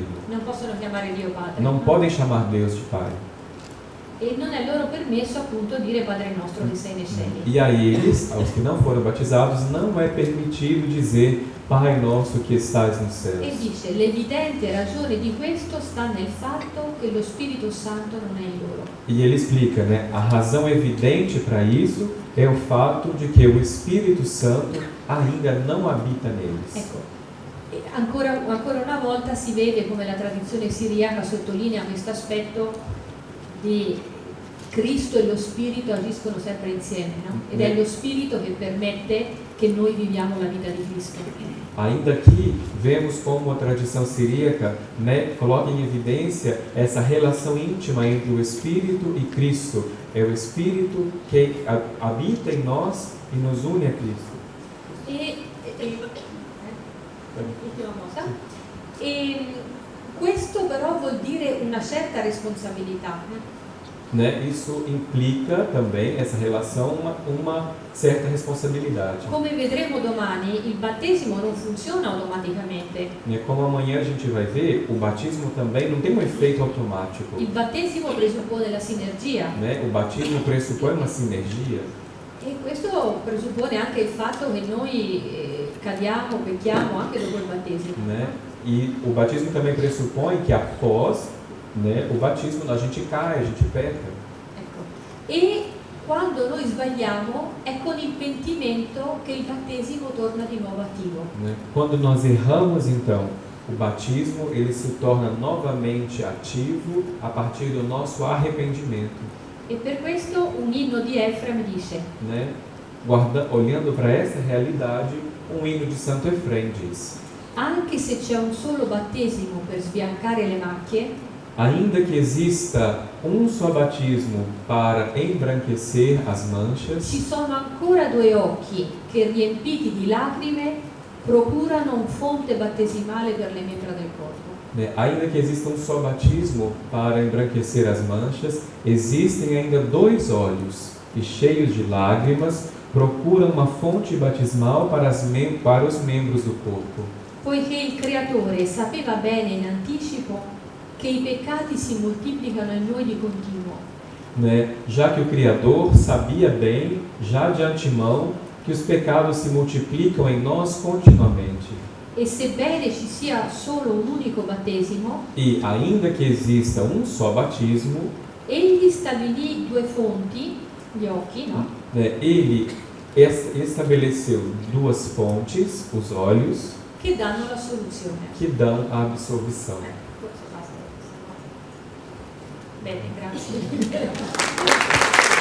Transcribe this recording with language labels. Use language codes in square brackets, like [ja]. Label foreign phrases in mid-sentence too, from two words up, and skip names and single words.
[it] Non possono chiamare Dio Padre. [pt] Não podem chamar Deus de Pai. [it] E non è loro permesso appunto dire Padre nostro che sei nei cieli. [pt] E a eles, aos que não foram batizados, não é permitido dizer Pai nosso que estás nos [it] E [pt] céus. [it] dice: l'evidente ragione di questo sta nel fatto che lo Spirito Santo non è in loro. [pt] E ele explica, né? A razão evidente para isso é o fato de que o Espírito Santo ainda não habita neles. [it] Ecco, e ancora una volta si vede come la tradizione siriaca sottolinea questo aspetto di Cristo e lo Spirito agiscono sempre insieme, no? Ed è [pt] Né? [it] lo Spirito che permette che noi viviamo la vita di Cristo. [pt] Ainda que vemos como a tradição siríaca, né, coloca em evidência essa relação íntima entre o Espírito e Cristo. É o Espírito que habita em nós e nos une a Cristo. [it] Ultima cosa. Questo però vuol dire una certa responsabilità. [pt] Né? Isso implica também, essa relação, uma certa responsabilidade. [it] Come vedremo domani, il battesimo non funziona automaticamente. [pt] Né? Como amanhã a gente vai ver, o batismo também não tem um efeito automático. [it] Il battesimo presuppone la sinergia. [pt] Né? O batismo pressupõe uma sinergia. [it] E questo presuppone anche il fatto che noi cadiamo, pecchiamo anche dopo il battesimo. [pt] Né? E o batismo também pressupõe que após, né, o batismo a gente cai, a gente peca. [it] Ecco. E quando noi sbagliamo è con il pentimento che il battesimo torna di nuovo attivo. [pt] Né? Quando nós erramos, então, o batismo ele se torna novamente ativo a partir do nosso arrependimento. [it] E per questo un inno di Efrem dice: [pt] Né? Olhando para essa realidade, um hino de Santo Efrem diz: [it] anche se c'è un solo battesimo per sbiancare le macchie, [pt] ainda que exista um só batismo para embranquecer as manchas, [it] ci sono ancora due occhi che riempiti di lacrime procurano un fonte battesimale per le membra del corpo. [pt] né? Ainda que exista um só batismo para embranquecer as manchas, existem ainda dois olhos que, cheios de lágrimas, procuram uma fonte batismal para os membros do corpo. [it] Poiché il Creatore sapeva bene in anticipo che i peccati si moltiplicano in noi di continuo. [pt] Né? Já que o Criador sabia bem, já de antemão, que os pecados se multiplicam em nós continuamente. [it] E sebbene ci sia solo un unico battesimo, [pt] E ainda que exista um só batismo, [it] egli stabilì due fonti, gli occhi, no? [pt] né? Ele estabeleceu duas fontes, os olhos, [it] Che danno la soluzione. [pt] que dão a absolvição. [it] Forse basta. Bene, grazie.